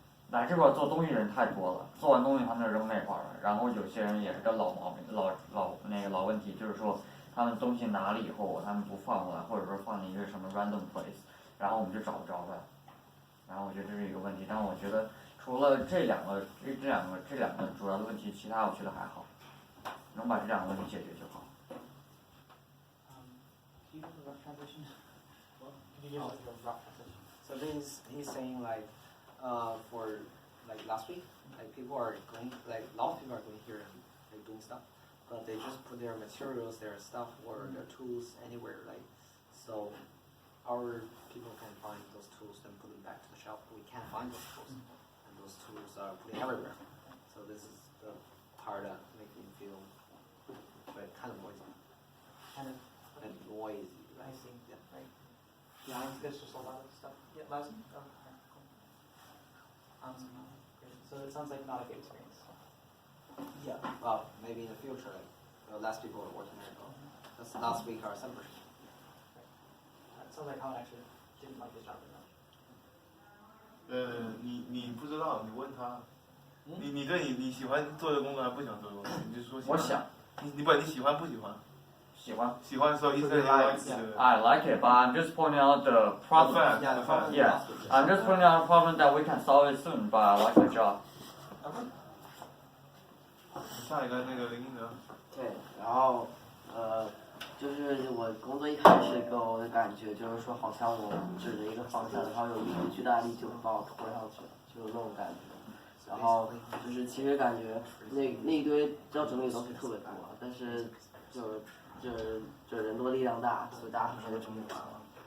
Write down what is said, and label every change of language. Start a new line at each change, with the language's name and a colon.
Chinese: 来这边做东西人太多了，做完东西他们就扔那块儿了，然后有些人也是个老毛病，老问题，就是说他们东西拿了以后，他们不放过来，或者说放在一个什么
English: random place。
Chinese: 然后我们就找不着呗，然后我觉得这是一个问题，但我觉得除了这两个主要的问题，其他我觉得还好，能把这2个问题解决就好。
English: Can you give a rough translation? Well, can you give a rough translation? So he's saying like, for like last week, like people are going, like a lot of people are going here and like doing stuff, but they just put their materials, their stuff, or their tools anywhere, like so. Our people can find those tools and put them back to the shelf. We can't find those tools, and those tools are put everywhere. So this is the part that makes me feel like kind of noisy. Kind of And noisy. I see. Yeah. Right. Yeah, there's just a lot of stuff. Yeah, Lousy? Oh, okay, cool. Great. So it sounds like not a good experience. Yeah. Well, maybe in the future, like, less people are working there. That's last week our celebration. Sounds like Colin actually didn't like his job very much.
Chinese: 你不知道，你问他，你对你喜欢做的工作还不想做的工作，你就说喜欢。我想。你喜欢不喜欢？喜欢。喜欢的时候一直在
English: I like it, but I'm just pointing out the problem. Yeah, I'm just pointing out a problem that we can solve it soon, but I like the job.
Chinese: 下一个那个林英德。对，然后就是我工作一开始给我的感觉就是说，好像我指着一个方向，然后有一个巨大力就把我拖上去了，就是那种感觉。然后就是其实感觉那一堆要整理的东西特别多，但是就人多力量大，所以大家很快就整理完了。